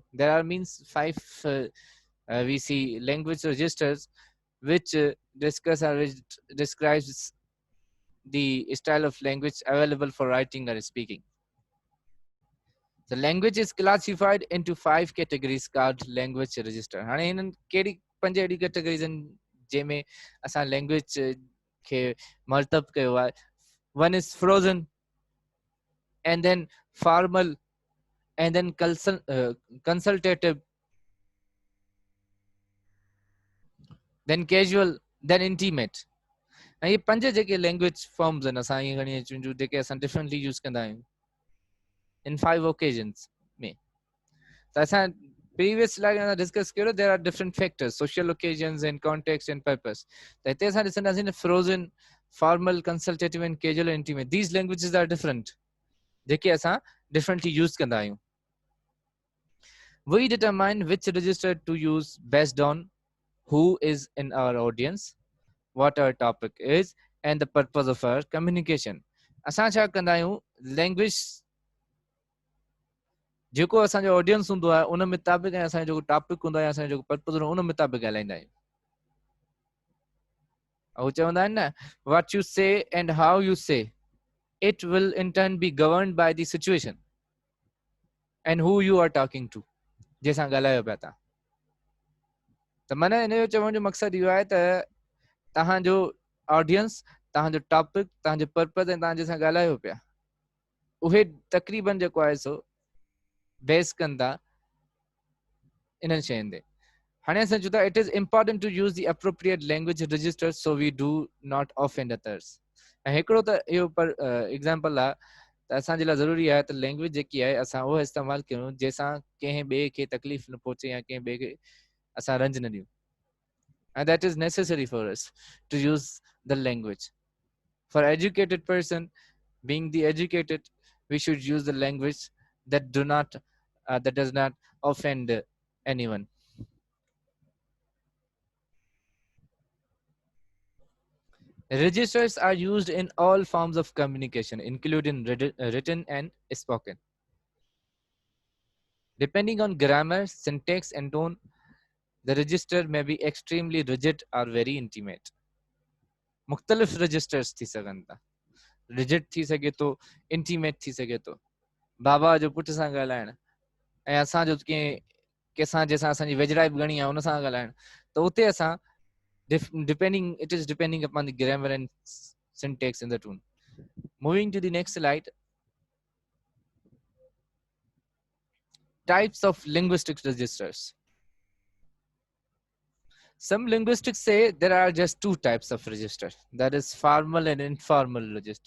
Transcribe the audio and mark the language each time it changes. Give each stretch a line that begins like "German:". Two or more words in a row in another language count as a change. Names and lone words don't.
English: There are means 5 we see language registers which discuss or which describes the style of language available for writing or speaking. The language is classified into 5 categories called language register.
Sindhi: हाणे हिननि कहिड़ी 5 अहिड़ी categories आहिनि जंहिंमें असां language खे मर्तब कयो आहे.
English: One is frozen, and then formal, and then consultative, then casual, then intimate.
Sindhi: ऐं ये 5 जेके
English: language forms
Sindhi: आहिनि असां इहे खणी अचूं जेके असां
English: differently use
Sindhi: कंदा आहियूं
English: in 5 occasions
Sindhi: में.
English: So असां previous slide में discuss कयो, there are different factors, social occasions and context and purpose.
Sindhi: त हिते असां ॾिसंदासीं न
English: frozen, formal, consultative and casual and intimate. These languages are different,
Sindhi: जेके असां
English: differently use
Sindhi: कंदा आहियूं.
English: We determine which register to use based on who is in our audience, what our topic is, and the purpose of our communication.
Sindhi: असां छा कंदा आहियूं, language जेको असांजो ऑडियंस हूंदो आहे उन मुताबिक़ ऐं असांजो जेको टॉपिक हूंदो आहे असांजो जेको पर्पस हूंदो आहे उन मुताबिक़ ॻाल्हाईंदा आहियूं. ऐं चवंदा आहिनि न,
English: what you say and how you say it will in turn be governed by the situation and who you are talking to.
Sindhi: जंहिंसां ॻाल्हायो पिया तव्हां. त माना इन जो चवण जो मक़सदु इहो आहे त तव्हांजो ऑडियंस, तव्हांजो टॉपिक, तव्हांजो पर्पस ऐं तव्हां जंहिंसां ॻाल्हायो पिया उहे तक़रीबन जेको आहे सो बेस कंदा इन्हनि शयुनि ते. हाणे असां चऊं था
English: It is important to use the appropriate language register so we do not offend others.
Sindhi: ऐं हिकिड़ो त इहो पर एग्ज़ाम्पल आहे त असांजे लाइ ज़रूरी आहे त लैंग्वेज जेकी आहे असां उहा इस्तेमालु कयूं जंहिंसां कंहिं ॿिए खे तकलीफ़ न पहुचे या कंहिं ॿिए खे असां रंज न ॾियूं.
English: And that is necessary for us to use the language. For educated person, being the educated, we should use the language that does not offend anyone. Registers are used in all forms of communication, including written and spoken. Depending on grammar, syntax, and tone, the register may be extremely rigid or very intimate.
Sindhi: मुख्तलिफ registers थी सघनि था. Rigid थी सघे थो, intimate थी सघे थो. बाबा जो पुट सां ॻाल्हाइण ऐं असांजो कंहिंसां जंहिंसां असांजी वेझड़ाई बि घणी आहे उन सां ॻाल्हाइण, त उते असां
English: it is depending upon the grammar and syntax in the tone. Moving to the next slide. Types of linguistic registers. Some linguistics say there are just 2 types of register, that is formal and informal register.